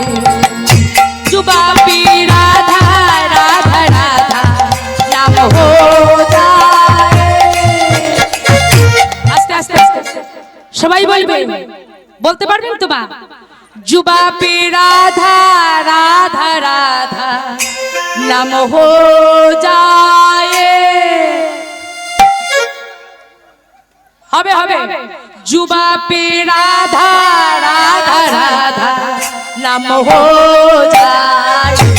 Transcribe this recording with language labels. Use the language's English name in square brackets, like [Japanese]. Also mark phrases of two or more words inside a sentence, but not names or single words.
[Hindi] जुबा पे राधा राधा राधा नाम हो जाए। [Bangla] আস্তে আস্তে আস্তে সবাই বলবে, বলতে পারবেন তো মা? [Hindi] जुबा पे राधा राधा राधा नाम हो जाए। [Bangla] হবে হবে, [Hindi] जुबा पे राधा राधा राधा नाम हो जाए।